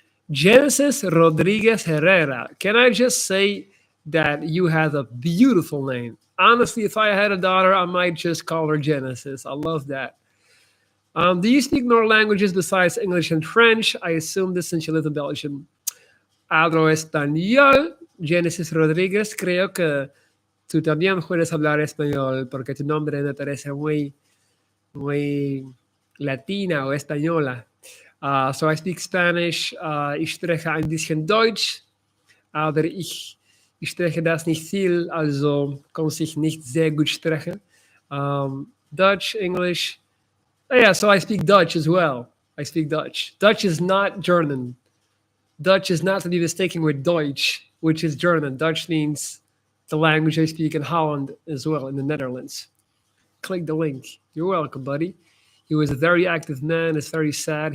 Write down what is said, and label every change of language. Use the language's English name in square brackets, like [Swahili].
[English] Genesis Rodriguez Herrera. Can I just say that you have a beautiful name? Honestly, if I had a daughter, I might just call her Genesis. I love that. Do you speak more languages besides English and French? I assume this since you live in Belgium. [Spanish] Hablo español. Genesis Rodriguez, creo que tú también puedes hablar español porque tu nombre me parece muy latina o española. [English] So I speak Spanish. [German] Ich spreche ein bisschen Deutsch, aber ich Ich spreche das nicht viel, also kann sich nicht sehr gut sprechen. [English] Dutch, English. Oh, yeah, so I speak Dutch as well. I speak Dutch. Dutch is not German. Dutch is not to be mistaken with Deutsch, which is German. Dutch means the language I speak in Holland as well, in the Netherlands. Click the link. You're welcome, buddy. He was a very active man. It's very sad.